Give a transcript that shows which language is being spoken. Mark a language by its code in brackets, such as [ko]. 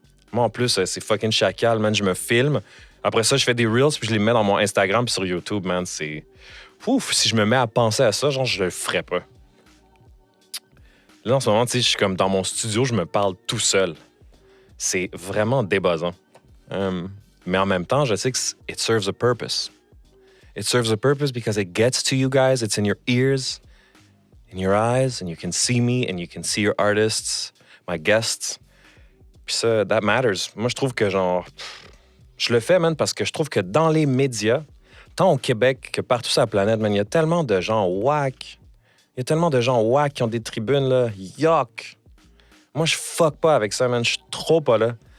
[fr] Moi, en plus, c'est fucking chacal, man. Je me filme. Après ça, je fais des reels, puis je les mets dans mon Instagram puis sur YouTube, man. C'est... Ouf, si je me mets à penser à ça, genre, je le ferais pas. Là, en ce moment, tu sais, je suis comme dans mon studio, je me parle tout seul. C'est vraiment débuzzant. Mais en même temps, je sais que [en] it serves a purpose. It serves a purpose because it gets to you guys. It's in your ears, in your eyes, and you can see me, and you can see your artists, my guests. [fr] Puis ça, [en] that matters. [fr] Moi, je trouve que, genre, je le fais, man, parce que je trouve que dans les médias, tant au Québec que partout sur la planète, man, il y a tellement de gens whack. Il y a tellement de gens whack qui ont des tribunes, là. Yuck! Moi, je fuck pas avec ça, man. Je suis trop pas là.